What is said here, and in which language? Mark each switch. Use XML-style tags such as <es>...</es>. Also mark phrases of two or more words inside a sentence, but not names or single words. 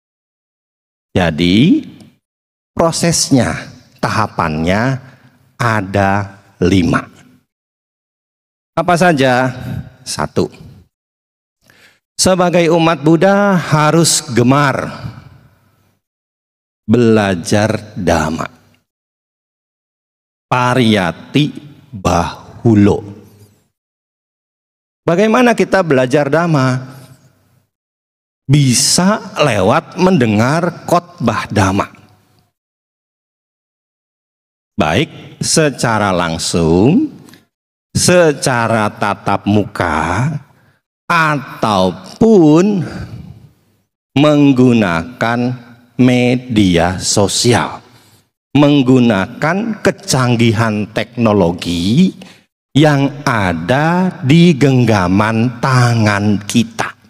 <id>Jadi prosesnya, tahapannya ada 5. Apa saja? 1. Sebagai umat Buddha harus gemar belajar dhamma.</id> <pi>Pariyati bahulo.</pi> <id>Bagaimana kita belajar dhamma? Bisa lewat mendengar khotbah dhamma. Baik secara langsung, secara tatap muka, ataupun menggunakan media sosial, menggunakan kecanggihan teknologi yang ada di genggaman tangan kita.</id>